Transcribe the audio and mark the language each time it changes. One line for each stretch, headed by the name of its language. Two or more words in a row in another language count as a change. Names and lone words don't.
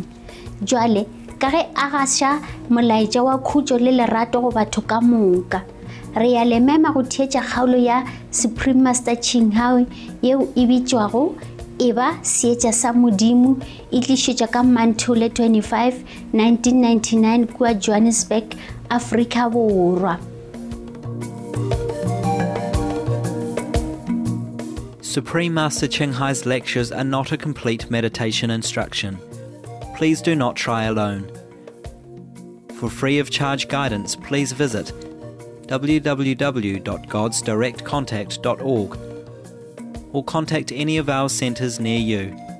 Northern Sotho: Jwale ka ge a gaša molaetša wa khutšo le lerato go batho ka moka, re ya le mema go theetša kgaolo ya Supreme Master Ching Hai yeo e bitšwago Eba Seetša sa Modimo, e tlišetša ka Mantole 25, 1999 kua Johannesburg, Afrika Borwa.
English: Supreme Master Ching Hai's lectures are not a complete meditation instruction. Please do not try alone. For free of charge guidance, please visit www.godsdirectcontact.org or contact any of our centres near you.